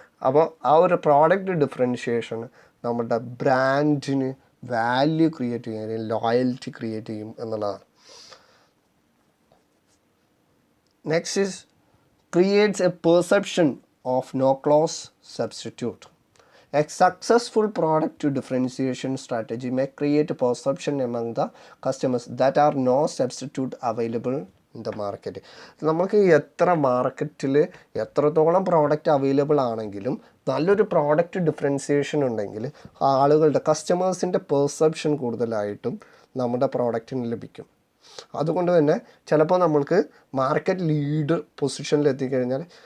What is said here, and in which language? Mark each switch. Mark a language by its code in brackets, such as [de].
[ml] അപ്പോൾ ആ ഒരു പ്രോഡക്റ്റ് ഡിഫറൻഷിയേഷൻ നമ്മുടെ ബ്രാൻഡിന് വാല്യൂ ക്രിയേറ്റ് ചെയ്യാൻ, ലോയൽറ്റി ക്രിയേറ്റ് ചെയ്യും എന്നുള്ളതാണ്. [en] Next is creates a perception of no close substitute. A successful product differentiation strategy may create a perception among the customers that are no substitute available in the market. [ml] നമുക്ക് എത്ര മാർക്കറ്റിൽ എത്രത്തോളം product available ആണെങ്കിലും നല്ലൊരു product differentiation ഉണ്ടെങ്കിൽ ആളുകളുടെ കസ്റ്റമേഴ്സിൻ്റെ perception കൂടുതലായിട്ടും നമ്മുടെ പ്രോഡക്റ്റിന് ലഭിക്കും. അതുകൊണ്ട് തന്നെ ചിലപ്പോൾ നമ്മൾക്ക് മാർക്കറ്റ് ലീഡർ പൊസിഷനിൽ എത്തിക്കഴിഞ്ഞാൽ